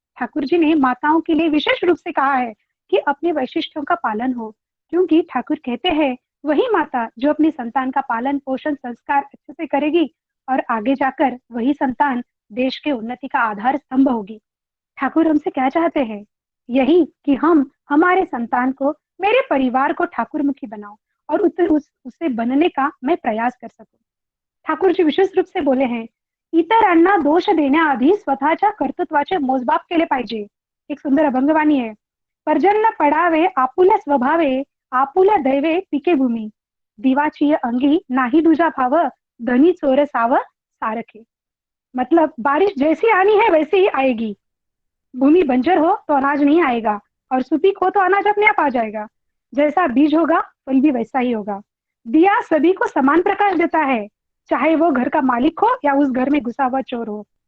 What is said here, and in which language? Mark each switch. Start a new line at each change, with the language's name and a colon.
Hindi: ठाकुर जी ने माताओं के लिए विशेष रूप से कहा है कि अपने वैशिष्ट्यों का पालन हो, क्योंकि ठाकुर कहते हैं वही माता जो अपनी संतान का पालन पोषण संस्कार अच्छे से करेगी और आगे जाकर वही संतान देश के उन्नति का आधार स्तंभ होगी। ठाकुर हमसे क्या चाहते हैं? यही कि हम हमारे संतान को, मेरे परिवार को ठाकुरमुखी बनाओ और उसे बनने का मैं प्रयास कर सकूं। ठाकूरजी विशेष रूप से बोले हैं,
Marathi: इतरांना दोष देण्याआधी स्वतःच्या कर्तृत्वाचे मोजमाप केले पाहिजे. एक सुंदर अभंगवाणी आहे. पर्जन्य पडावे आपुल्या स्वभावे, आपुल्या दैवे पिके भूमी, दिवाची अंगी नाही दुजा भाव, धनी चोर साव सारखे.
Hindi: मतलब बारिश जैसी आनी है वैसे ही आएगी, भूमि बंजर हो तो अनाज नहीं आएगा और सुपीक हो तो अनाज अपने आप आ जाएगा, जैसा बीज होगा फल भी वैसा ही होगा. दिया सभी को समान प्रकाश देता है, चाहे वो घर का मालिक हो या उस घर में घुसा हुआ चोर हो.